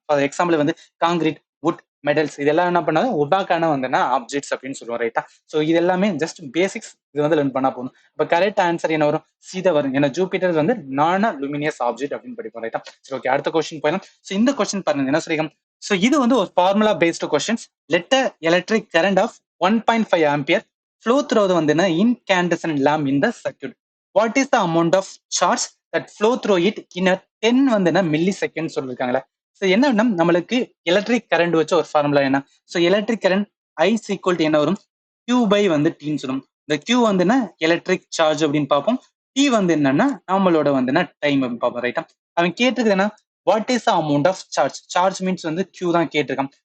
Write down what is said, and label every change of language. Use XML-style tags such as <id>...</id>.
<ta>For example வந்து concrete, would, medals இதெல்லாம் என்ன பண்ணாது ஒபாக்கான வந்துன்னா ஆப்ஜெக்ட்ஸ் அப்படின்னு சொல்லுவோம் ரைட்டா. ஸோ இது எல்லாமே ஜஸ்ட் பேசிக்ஸ், இது வந்து லேர்ன் பண்ணா போதும். இப்போ கரெக்ட் ஆன்சர் என்ன வரும், சீதை வரும். ஏன்னா ஜூபிட்டர் வந்து நான் லுமினியஸ் ஆப்ஜெக்ட் அப்படின்னு படிப்போம் ரைட்டா. சரி ஓகே, அடுத்த கொஸ்டின் போயிடலாம். ஸோ இந்த கொஸ்டின் பாருங்க என்ன சொல்லிருக்கோம். ஸோ இது வந்து ஒரு formula based questions.</ta> <en>Let a electric current of 1.5 ampere flow through the வந்து incandescent lamp in the circuit. What is the amount of charge that flow through it in a 10 வந்து millisecond</en> <ta>சொல்லியிருக்காங்களே. So என்ன நம்மளுக்கு electric current வச்சு ஒரு formula என்ன. So electric current I equal to என்ன வரும், Q by வந்து டீன்னு சொல்லும். இந்த கியூ வந்து எலக்ட்ரிக் சார்ஜ் அப்படின்னு பார்ப்போம். டி வந்து என்னன்னா நம்மளோட வந்து டைம் அப்படின்னு பார்ப்போம் ரைட்டா. அவன் கேட்டிருக்கு என்ன,</ta> <en>What is the amount of charge.</en> <ta>Charge means வந்து கியூ தான் கேட்டிருக்கான்.</ta>